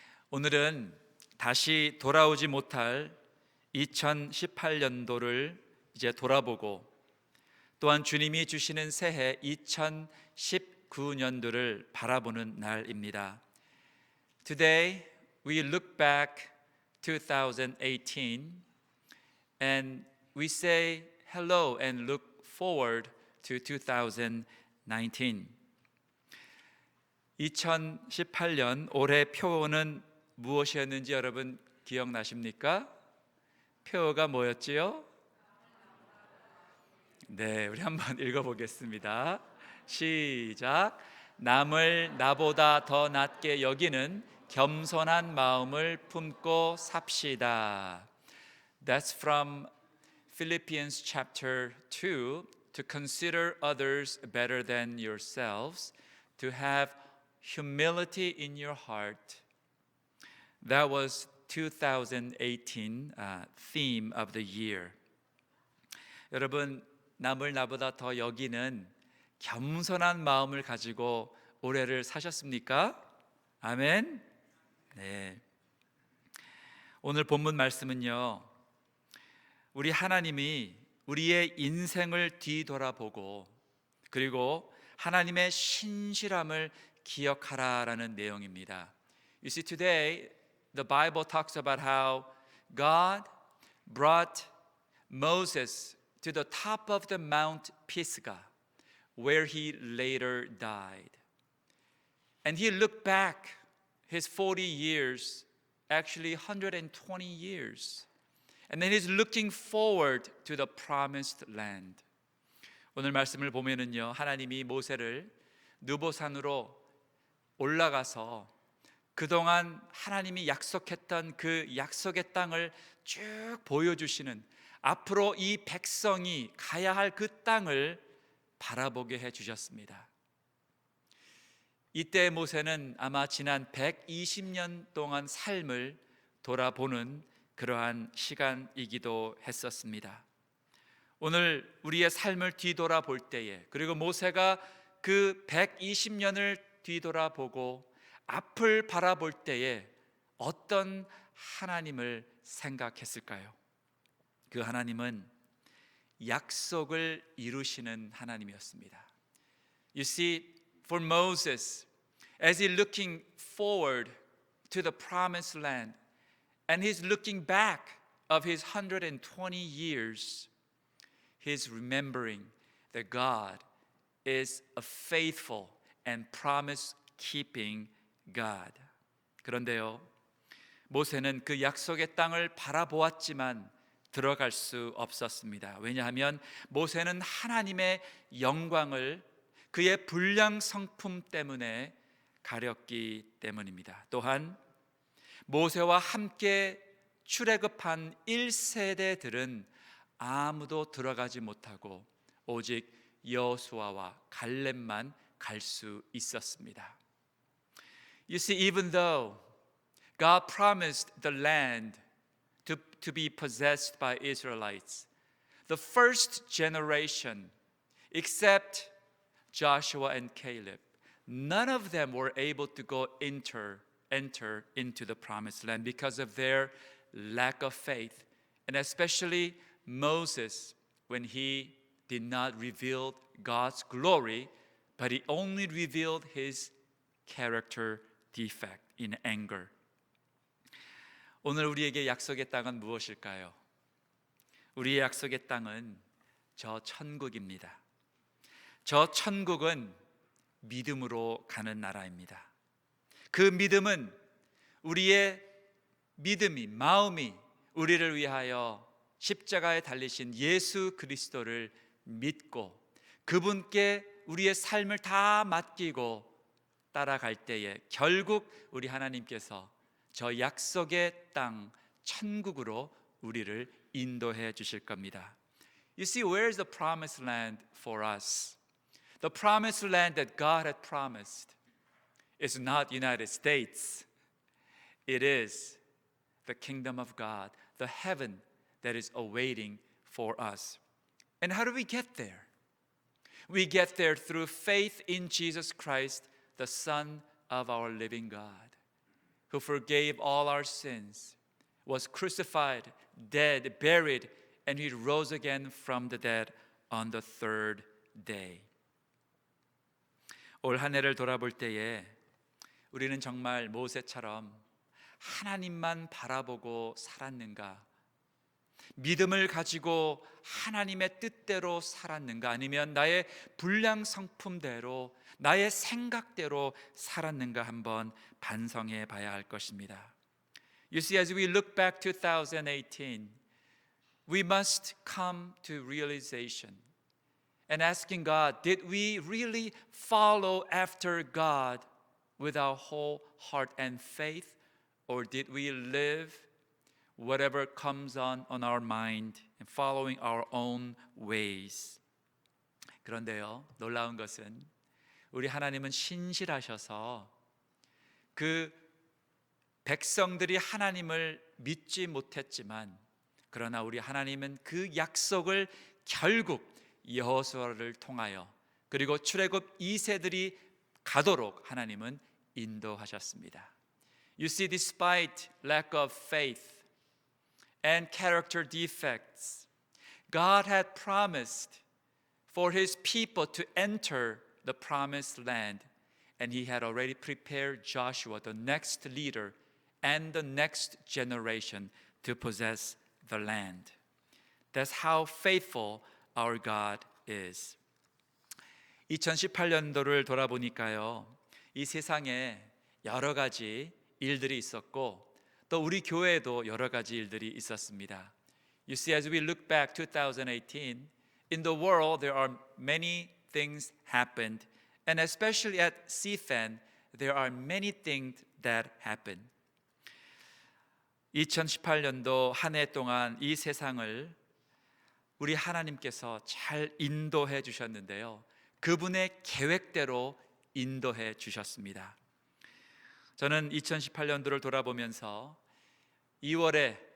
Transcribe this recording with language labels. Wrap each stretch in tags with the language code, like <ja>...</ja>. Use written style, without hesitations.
<ko>오늘은 다시 돌아오지 못할 2018년도를 이제 돌아보고 또한 주님이 주시는 새해 2019년도를 바라보는 날입니다.</ko> <en>Today we look back 2018 and we say hello and look forward to 2019.</en> <ko>2018년 올해 표어는 무엇이었는지 여러분 기억나십니까? 표어가 뭐였지요? 네, 우리 한번 읽어보겠습니다. 시작. 남을 나보다 더 낮게 여기는 겸손한 마음을 품고 삽시다.</ko> <en>That's from Philippians chapter 2. To consider others better than yourselves, to have humility in your heart. That was 2018 theme of the year.</en> <ko>여러분, 남을 나보다 더 여기는 겸손한 마음을 가지고 올해를 사셨습니까? 아멘. 네. 오늘 본문 말씀은요, 우리 하나님이 우리의 인생을 뒤돌아보고 그리고 하나님의 신실함을 기억하라라는 내용입니다.</ko> <en>You see, today the Bible talks about how God brought Moses to the top of the Mount Pisgah, where he later died. And he looked back his 40 years, actually 120 years. And then he's looking forward to the promised land.</en> <ko>오늘 말씀을 보면은요, 하나님이 모세를 느보산으로 올라가서 그동안 하나님이 약속했던 그 약속의 땅을 쭉 보여주시는, 앞으로 이 백성이 가야 할 그 땅을 바라보게 해주셨습니다. 이때 모세는 아마 지난 120년 동안 삶을 돌아보는 그러한 시간이기도 했었습니다. 오늘 우리의 삶을 뒤돌아볼 때에, 그리고 모세가 그 120년을 뒤돌아보고 앞을 바라볼 때에 어떤 하나님을 생각했을까요? 그 하나님은 약속을 이루시는 하나님이었습니다.</ko> <en>You see, for Moses, as he's looking forward to the promised land, and he's looking back of his 120 years, he's remembering that God is a faithful and promise-keeping God.</en> <ko>그런데요, 모세는 그 약속의 땅을 바라보았지만 들어갈 수 없었습니다. 왜냐하면 모세는 하나님의 영광을 그의 불량 성품 때문에 가렸기 때문입니다. 또한 모세와 함께 출애굽한 1세대들은 아무도 들어가지 못하고 오직 여호수아와 갈렙만 갈 수 있었습니다.</ko> <en>You see, even though God promised the land to be possessed by Israelites, the first generation, except Joshua and Caleb, none of them were able to go enter into the promised land because of their lack of faith, and especially Moses, when he did not reveal God's glory, but he only revealed his character defect in anger.</en> <ko>오늘 우리에게 약속의 땅은 무엇일까요? 우리의 약속의 땅은 저 천국입니다. 저 천국은 믿음으로 가는 나라입니다. 그 믿음은 우리의 믿음이, 마음이 우리를 위하여 십자가에 달리신 예수 그리스도를 믿고 그분께 우리의 삶을 다 맡기고 따라갈 때에 결국 우리 하나님께서 저 약속의 땅 천국으로 우리를 인도해 주실 겁니다.</ko> <en>You see, where is the promised land for us? The promised land that God had promised is not United States. It is the kingdom of God, the heaven that is awaiting for us. And how do we get there? We get there through faith in Jesus Christ, the Son of our living God, who forgave all our sins, was crucified, dead, buried, and he rose again from the dead on the third day.</en> <ko>올 한 해를 돌아볼 때에 우리는 정말 모세처럼 하나님만 바라보고 살았는가? 믿음을 가지고 하나님의 뜻대로 살았는가? 아니면 나의 불량 성품대로, 나의 생각대로 살았는가? 한번 반성해 봐야 할 것입니다.</ko> <en>You see, as we look back 2018, we must come to realization and asking God, did we really follow after God with our whole heart and faith, or did we live whatever comes on our mind and following our own ways?</en> <ko>그런데요, 놀라운 것은 우리 하나님은 신실하셔서 그 백성들이 하나님을 믿지 못했지만, 그러나 우리 하나님은 그 약속을 결국 여호수아를 통하여 그리고 출애굽 2세들이 가도록 하나님은 인도하셨습니다.</ko> <en>You see, despite lack of faith and character defects, God had promised for His people to enter the promised land, and He had already prepared Joshua, the next leader, and the next generation to possess the land. That's how faithful our God is.</en> <ko>2018년도를 돌아보니까요, 이 세상에 여러 가지 일들이 있었고 또 우리 교회에도 여러 가지 일들이 있었습니다.</ko> <en>You see, as we look back 2018, in the world there are many things happened, and especially at CFAN, there are many things that happened.</en> <ko>2018년도 한 해 동안 이 세상을 우리 하나님께서 잘 인도해 주셨는데요, 그분의 계획대로 인도해 주셨습니다. 저는 2018년도를 돌아보면서 2월에</ko>